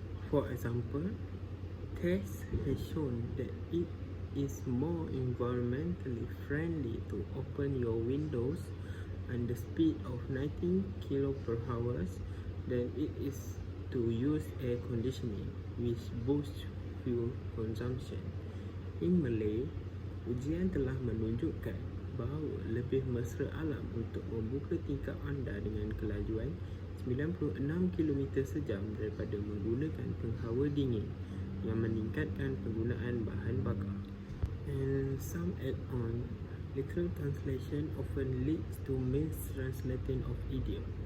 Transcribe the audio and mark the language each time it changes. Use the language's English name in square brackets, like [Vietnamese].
[English] For example, tests has shown that it is more environmentally friendly to open your windows at the speed of 19 km/h than it is to use air conditioning, which boosts fuel consumption. In Malay, [Malay] ujian telah menunjukkan bahawa lebih mesra alam untuk membuka tingkap anda dengan kelajuan 96 km sejam daripada menggunakan penghawa dingin yang meningkatkan penggunaan bahan bakar. [English] And some add-on, literal translation often leads to mistranslating of idiom.